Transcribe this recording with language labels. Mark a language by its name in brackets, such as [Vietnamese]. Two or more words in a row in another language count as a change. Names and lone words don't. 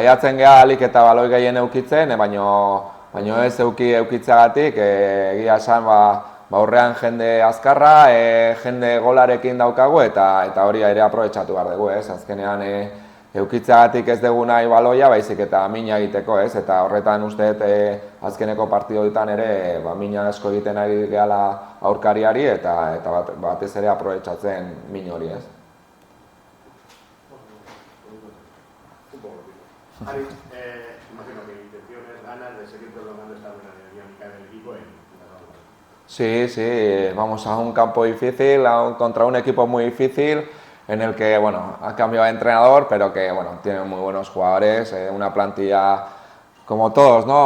[Basque] Saiatzen geha alik eta baloi gehien eukitzen, baina ez eukitzeagatik, egia esan aurrean jende azkarra, jende golarekin daukagu eta hori ere aprobetxatu behar dugu, azkenean eukitzeagatik ez dugu nahi baloia, baizik eta mina egiteko, eta horretan usteet azkeneko partidoetan ere mina asko egiten ari gehala aurkariari eta batez ere aprobetxatzen min hori, ez. [Spanish] Ari, imagino que intenciones, ganas de seguir prolongando esta buena dinámica del equipo en la ronda. Sí, vamos a un campo difícil, contra un equipo muy difícil, en el que, ha cambiado de entrenador, pero que, tiene muy buenos jugadores, una plantilla como todos, ¿no?